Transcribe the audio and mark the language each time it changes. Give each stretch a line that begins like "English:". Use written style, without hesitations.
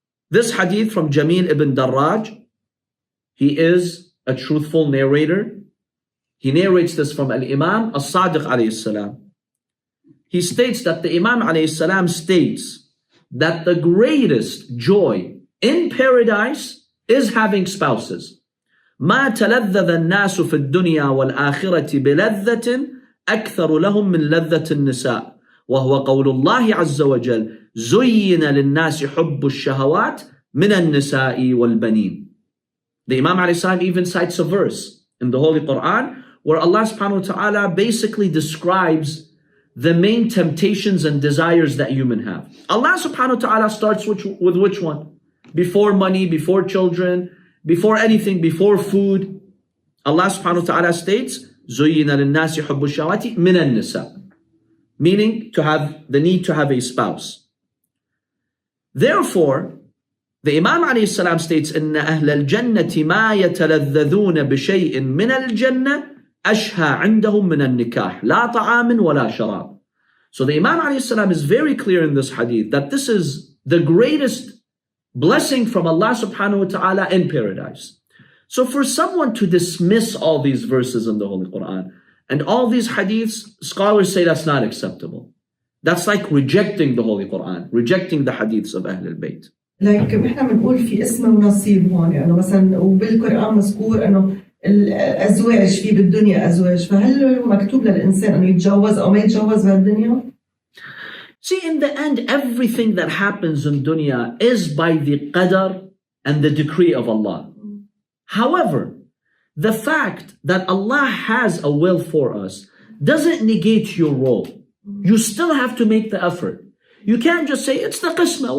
English: This hadith from Jamil ibn Darraj, he is a truthful narrator. He narrates this from Al-Imam As-Sadiq alayhi salam. He states that the Imam alayhi salam states that the greatest joy in paradise is having spouses.
Arabic: ما تلذذ الناس في الدنيا والآخرة بلذة أكثر لهم من لذة النساء وهو قول الله عز وجل زين للناس حب الشهوات من النساء والبنين.
English: The Imam alayhi salam even cites a verse in the Holy Quran where Allah subhanahu wa ta'ala basically describes the main temptations and desires that humans have. Allah subhanahu wa ta'ala starts with which one? Before money, before children, before anything, before food. Allah subhanahu wa ta'ala states,
Arabic: زُيِّنَ لِلنَّاسِ حُبُّ الشَّهَوَاتِ مِنَ النِّسَاءِ,
English: meaning to have the need to have a spouse. Therefore, the Imam alayhi salam states,
Arabic: إِنَّ أَهْلَ الْجَنَّةِ مَا يَتَلَذَّذُونَ بِشَيْءٍ مِنَ الْجَنَّةِ أَشْهَى عِنْدَهُم مِنَ النِّكَاحِ لَا طَعَامٍ وَلَا شَرَابٍ.
English: So the Imam alayhi salam is very clear in this hadith that this is the greatest blessing from Allah subhanahu wa ta'ala in paradise. So for someone to dismiss all these verses in the Holy Quran and all these hadiths, scholars say that's not acceptable. That's like rejecting the Holy Quran, rejecting the hadiths of Ahl al-Bayt. Like
Arabic: احنا بنقول في اسم ونصيب هون انه مثلا وبالقرآن مذكور انه الازواج في بالدنيا ازواج، فهل مكتوب للانسان انه يتجوز او ما يتجوز بهالدنيا؟
English: See, in the end, everything that happens in dunya is by the qadar and the decree of Allah. However, the fact that Allah has a will for us doesn't negate your role. You still have to make the effort. You can't just say, it's the qismah.